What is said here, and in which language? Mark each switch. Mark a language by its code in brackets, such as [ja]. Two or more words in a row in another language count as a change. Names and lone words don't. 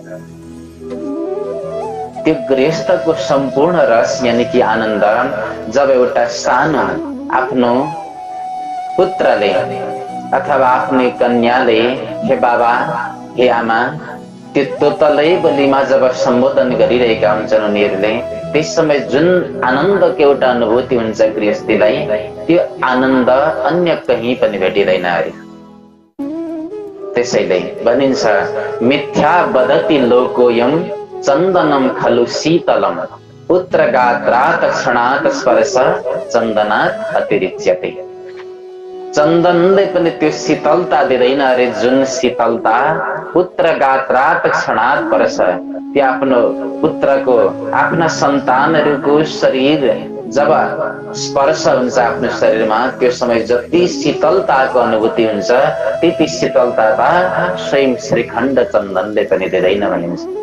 [ne] त्यो गृहस्थको सम्पूर्ण रस यानि कि आनन्द जब एउटा सानो आफ्नो पुत्रले अथवा आफ्नै कन्याले हे बाबा हे आमा त्यो तोतलै बोलीमा जब सम्बोधन गरिरहेका हुन्छन् उनीहरूले, त्यस समय जुन आनन्दको एउटा अनुभूति हुन्छ गृहस्थीलाई, त्यो आनन्द अन्य कहीँ पनि भेटिँदैन अरे। त्यसैले भनिन्छ [sa] मिथ्या वदति लोकोयम चन्दनम खलु शीतलम पुत्रगात्रात् क्षणात् स्पर्श चन्दनात् अतिरिच्यते। [ne] चन्दनले पनि त्यो शीतलता दिँदैन अरे, जुन शीतलता [sa] पुत्रगात्रात् क्षणात् स्पर्श, [ne] त्यो आफ्नो पुत्रको आफ्ना सन्तानहरूको शरीर जब स्पर्श हुन्छ आफ्नो शरीरमा, त्यो समय जति शीतलताको अनुभूति हुन्छ त्यति शीतलता स्वयं श्रीखण्ड चन्दनले पनि दिँदैन भनिन्छ।